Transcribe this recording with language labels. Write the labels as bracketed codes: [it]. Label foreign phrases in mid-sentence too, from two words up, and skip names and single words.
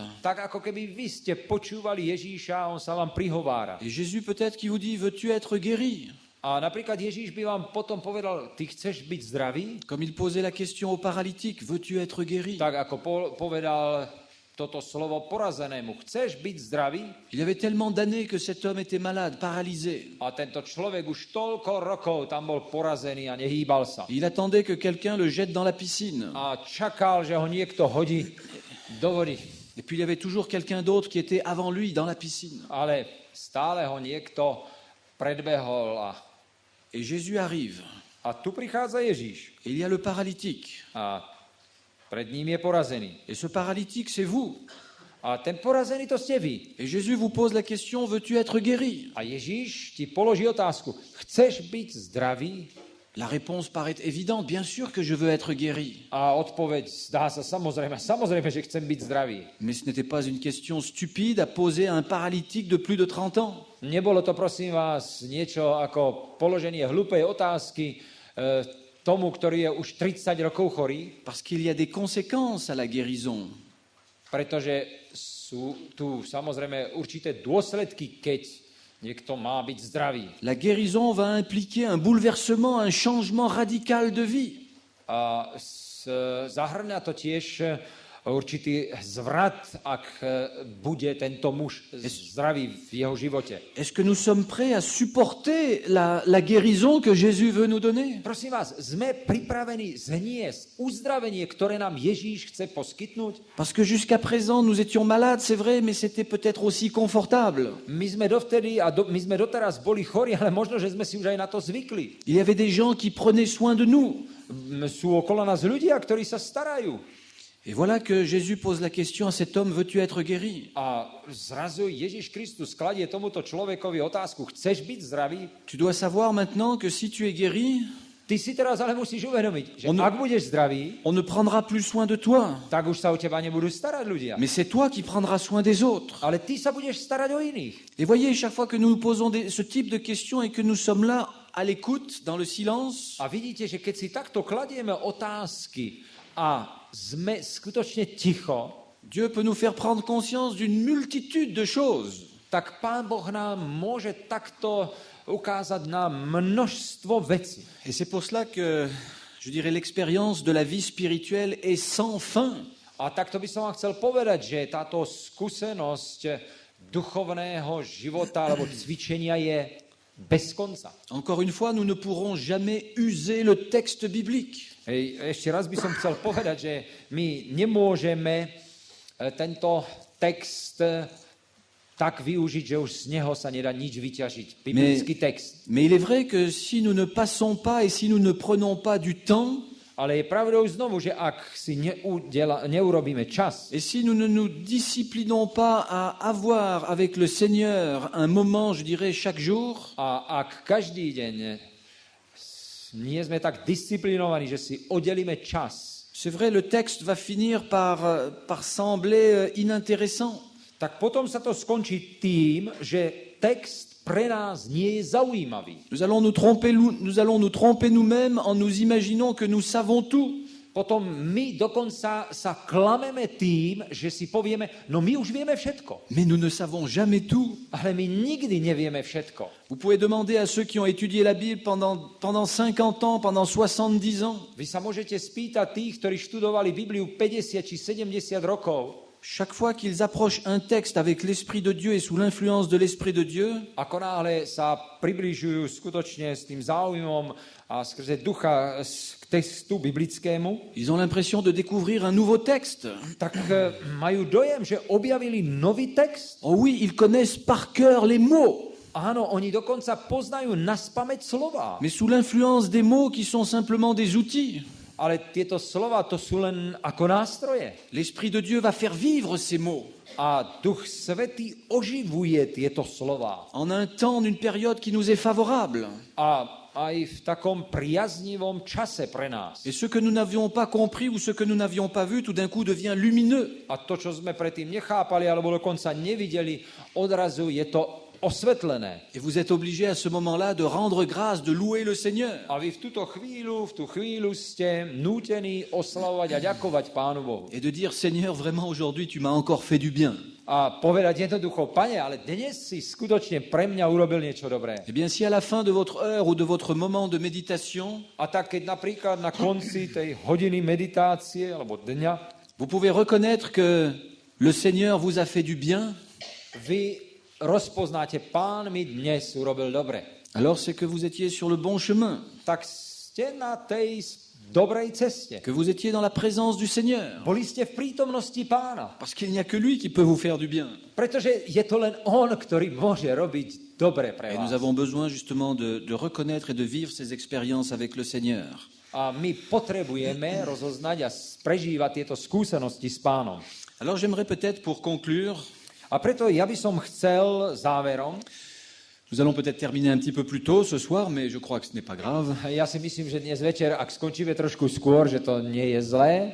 [sk] Tak ako keby vy ste počúvali Ježíša a on sa vám prihovára. [fr] Et Jésus peut-être qui vous dit, veux-tu être guéri? [sk] A napríklad Ježíš by vám potom povedal, ty chceš byť zdravý? [fr] Comme il posait la question au paralytique, veux-tu être guéri? [sk] Tak ako povedal toto slovo porazenému, chceš byť zdravý? [fr] Il y avait tellement d'années que cet homme était malade, paralysé. [sk] A tento človek už toľko rokov tam bol porazený a nehýbal sa. [fr] Il attendait que quelqu'un le jette dans la piscine. [sk] A čakal, že ho niekto hodí do vody. [fr] Et puis il y avait toujours quelqu'un d'autre qui était avant lui dans la piscine. [sk] Ale stále ho niekto predbehol [fr] Et Jésus arrive. [sk] a tu prichádza Ježíš. [fr] Et il y a le paralytique. [sk] A pred ním je porazený. [fr] Et ce paralytique, c'est vous. [sk] A ten porazený to ste vy. [fr] Et Jésus vous pose la question, veux-tu être guéri? [sk] A Ježíš ti položí otázku, chceš byť zdravý? [fr] La réponse paraît évidente, bien sûr que je veux être guéri. [sk] A odpoveď zdá sa samozrejme, že chcem byť zdravý. [fr] Mais ce n'était pas une question stupide à poser à un paralytique de plus de 30 ans. [sk] Nebolo to, prosím vás, niečo ako položenie hlúpej otázky tomu, ktorý je už 30 rokov chorý, [fr] Parce qu'il y a des conséquences à la guérison. [sk] pretože sú tu samozrejme určité dôsledky, keď niekto má byť zdravý. [fr] La guérison va impliquer un bouleversement, un changement radical de vie. [sk] A zahrňa to tiež určitý zvrat, ak bude tento muž zdravý v jeho živote. [fr] Est-ce que nous sommes prêts à supporter la guérison que Jésus veut nous donner? [sk] Prosím vás, sme pripravení zniesť uzdravenie, ktoré nám Ježíš chce poskytnúť? [fr] Parce que jusqu'à présent, nous étions malades, c'est vrai, mais c'était peut-être aussi confortable. [sk] My sme dovtedy my sme doteraz boli chorí, ale možno, že sme si už aj na to zvykli. [fr] Il y avait des gens qui prenaient soin de nous. [sk] Sú okolo nás ľudia, ktorí sa starajú. [fr] Et voilà que Jésus pose la question à cet homme, veux-tu être guéri? [sk] A zrazu Ježiš Kristus kladie tomuto človekovi otázku, chceš byť zdravý? [fr] Tu dois savoir maintenant que si tu es guéri, [sk] Ty si teraz ale musíš uvedomiť, že ak budeš zdravý, [fr] on ne prendra plus soin de toi. [sk] tak už sa o teba nebudú starať ľudia. [fr] Mais c'est toi qui prendras soin des autres. [sk] Ale ty sa budeš starať o iných. [fr] Et voyez, chaque fois que nous nous posons ce type de questions et que nous sommes là à l'écoute, dans le silence, [sk] A vidíte, že keď si takto kladieme otázky a sme skutočne ticho, [fr] Dieu peut nous faire prendre conscience d'une multitude de choses. [sk] tak Pán Boh nám môže takto ukázať na množstvo vecí. [fr] Et c'est pour cela que, je dirais, l'expérience de la vie spirituelle est sans fin. [sk] A takto by som vám chcel povedať, že táto skúsenosť duchovného života alebo cvičenia je bez konca. [fr] Encore une fois, nous ne pourrons jamais user le texte biblique. [sk] Ešte raz by som chcel povedať, že my nemôžeme tento text tak využiť, že už z neho sa nedá nič vyťažiť. Biblický text. [fr] Mais il est vrai que si nous ne passons pas et si nous ne prenons pas du temps, [sk] Ale je pravdou znovu, že ak si neurobíme čas [fr] et si nous ne nous disciplinons pas à avoir avec le Seigneur un moment, je dirais, chaque jour, [sk] a ak každý deň nie sme tak disciplinovaní, že si oddelíme čas, [fr] c'est vrai, le texte va finir par sembler inintéressant. [sk] tak potom sa to skončí tým, že text pre nás nie je zaujímavý. [fr] Nous allons nous tromper nous-mêmes en nous imaginant que nous savons tout. [sk] Potom my dokonca sa klameme tým, že si povieme, no my už vieme všetko. [fr] Mais nous ne savons jamais tout. [sk] Ale my nikdy nevieme všetko. [fr] Vous pouvez demander à ceux qui ont étudié la Bible pendant 50 ans, pendant 70 ans. [sk] Vy sa môžete spýtať tých, ktorí študovali Bibliu 50 či 70 rokov. [fr] Chaque fois qu'ils approchent un texte avec l'Esprit de Dieu et sous l'influence de l'Esprit de Dieu, [sk] Ako náhle sa približujú skutočne s tým záujmom a skrze ducha k textu biblickému, [fr] ils ont l'impression de découvrir un nouveau texte. [sk] tak majú dojem, že objavili nový text. [fr] Oh oui, ils connaissent par cœur les mots, [sk] Áno, oni dokonca poznajú naspamäť slova. [fr] mais sous l'influence des mots qui sont simplement des outils. [sk] Ale tieto slova, to sú len ako nástroje. [fr] L'Esprit de Dieu va faire vivre ces mots [sk] A Duch Svätý oživuje tieto slova. [fr] en un temps, d'une période qui nous est favorable. [sk] A aj v takom priaznivom čase pre nás. [fr] Et ce que nous n'avions pas compris ou ce que nous n'avions pas vu, tout d'un coup devient lumineux. [sk] A to, čo sme predtým nechápali alebo dokonca nevideli, odrazu je to osvetlené. [fr] Et vous êtes obligé à ce moment-là de rendre grâce, de louer le Seigneur. [sk] A vy v tú chvíľu ste nútení oslavovať a ďakovať Pánu Bohu. [fr] Et de dire, Seigneur, vraiment aujourd'hui, tu m'as encore fait du bien. [sk] A povedať jednoducho, Pane, ale dnes si skutočne pre mňa urobil niečo dobré. [fr] Eh bien, si à la fin de votre heure ou de votre moment de méditation, [sk] A tak, keď napríklad na konci tej hodiny meditácie alebo dňa [fr] vous pouvez reconnaître que le Seigneur vous a fait du bien, [sk] vy rozpoznáte, Pán mi dnes urobil dobre, [fr] alors c'est que vous étiez sur le bon chemin, [sk] tak ste na tej dobrej ceste. [fr] que vous étiez dans la présence du Seigneur. [sk] Boli ste v prítomnosti Pána. [fr] Parce qu'il n'y a que lui qui peut vous faire du bien. [sk] Pretože je to len On, ktorý môže robiť dobre pre [fr] Et nous [sk] vás. [fr] avons besoin justement de reconnaître et de vivre ces expériences avec le Seigneur. [sk] A my potrebujeme rozoznať a prežívať tieto skúsenosti s Pánom. [fr] Alors j'aimerais peut-être pour conclure, [sk] A preto ja by som chcel záverom, [fr] nous allons peut-être terminer un petit peu plus tôt ce soir, mais je crois que ce n'est pas grave. [sk] ja si myslím, že dnes večer, ak skončíme trošku skôr, že to nie je zlé,